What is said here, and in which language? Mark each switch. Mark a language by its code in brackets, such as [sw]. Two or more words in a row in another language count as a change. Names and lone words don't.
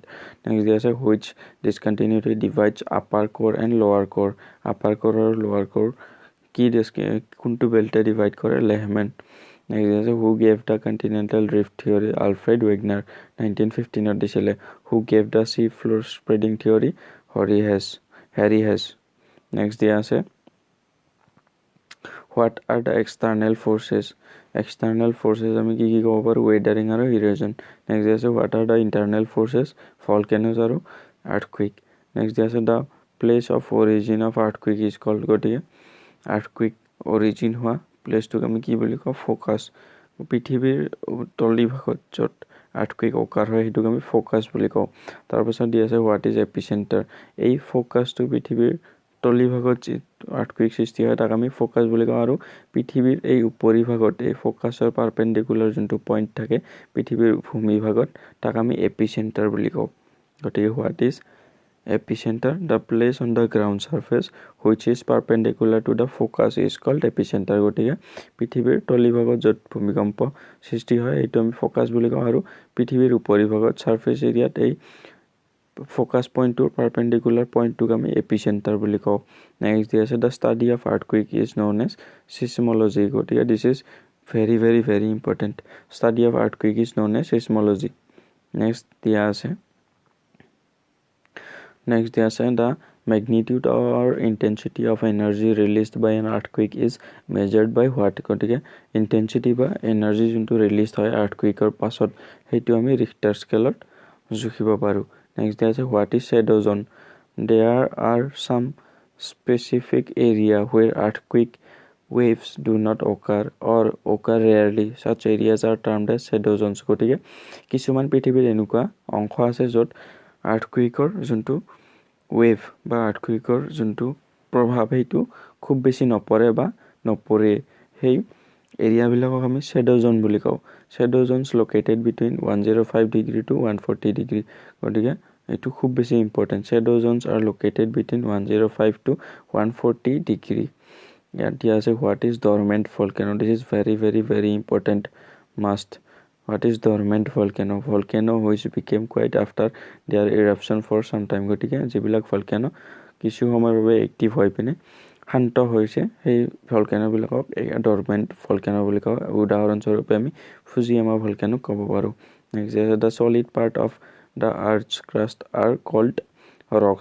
[en] Next there is a which discontinuity divides upper core and lower core. Upper core or lower core [as] কি কোনটো বেল্টে [en] divide kore Lehman. Next there is a who gave the continental drift theory? [as] Alfred Wegener 1915 disile. [en] Who gave the sea floor spreading theory? Harry Hess. Next there is a what are the external forces? External forces [as] আমি কি কি ক'ব পাৰোঁ weathering আৰু erosion. [en] Next there is what are the internal forces? Volcanoes আৰু earthquake. Next there is the place of origin of earthquake is called [as] গতিকে earthquake origin হোৱা প্লেচটোক আমি কি বুলি কওঁ ফ'কাছ. পৃথিৱীৰ তলি ভাগত য'ত [en] earthquake occur [as] হয় সেইটোক আমি ফ'কাছ বুলি কওঁ. তাৰপিছত দিয়া আছে [en] what is epicenter? [as] এই ফ'কাছটো পৃথিৱীৰ তলি ভাগত earthquake সৃষ্টি হয় তাক আমি ফ'কাছ বুলি কওঁ আৰু পৃথিৱীৰ এই উপৰি ভাগত এই ফ'কাছৰ পাৰপেণ্ডিকুলাৰ যোনটো পইণ্ট থাকে পৃথিৱীৰ ভূমি ভাগত তাক আমি এপিচেণ্টাৰ বুলি কওঁ. [en] গতিকে what is epicenter? The place on the ground surface which is perpendicular to the focus is called epicenter. [as] গতিকে পৃথিৱীৰ তলি ভাগত য'ত ভূমিকম্প সৃষ্টি হয় এইটো আমি ফ'কাছ বুলি কওঁ আৰু পৃথিৱীৰ উপৰি ভাগত [en] surface area [as] এই ফ'কাছ পইণ্টটোৰ পাৰপেণ্ডিকুলাৰ পইণ্টটোক আমি এপিচেণ্টাৰ বুলি কওঁ. [en] নেক্সট [as] দিয়া আছে [en] the study of earthquake is known as seismology. গতিকে this is very important. study of earthquake is known as seismology. নেক্সট [as] দিয়া আছে [en] the magnitude or intensity of energy released by an earthquake is measured by what? [as] গতিকে intensity বা energy যোনটো released হয় earthquakeৰ পাছত সেইটো আমি [en] Richter scale [as] জুখিব পাৰোঁ. [en] Next [as] দিয়া আছে [en] what is shadow zone? There are some specific area where earthquake waves do not occur or occur rarely. Such areas are termed as shadow zones. [as] গতিকে কিছুমান পৃথিৱীৰ এনেকুৱা অংশ আছে য'ত আৰ্থকুইকৰ যোনটো ৱেভ বা আৰ্থকুইকৰ যোনটো প্ৰভাৱ সেইটো খুব বেছি নপৰে বা নপৰে সেই এৰিয়াবিলাকক আমি [en] shadow zone [as] বুলি কওঁ. [en] shadow zones located between 105 degree to 140 degree. [as] গতিকে এইটো খুব বেছি ইম্পৰ্টেণ্ট. [en] shadow zones are located between 105 to 140 degree. [as] ইয়াত দিয়া আছে [en] what is dormant volcano. this is very important must. What is dormant volcano? Volcano which became quiet after their eruption for some time. [as] গতিকে যিবিলাক ভলকেনো কিছু সময়ৰ বাবে এক্টিভ হৈ পিনে শান্ত হৈছে সেই ভলকেনোবিলাকক [en] dormant volcano [as] বুলি কওঁ. উদাহৰণস্বৰূপে আমি ফুজিয়ামা ভলকেনো ক'ব পাৰোঁ. [en] next the solid part of the earth's crust are called rocks.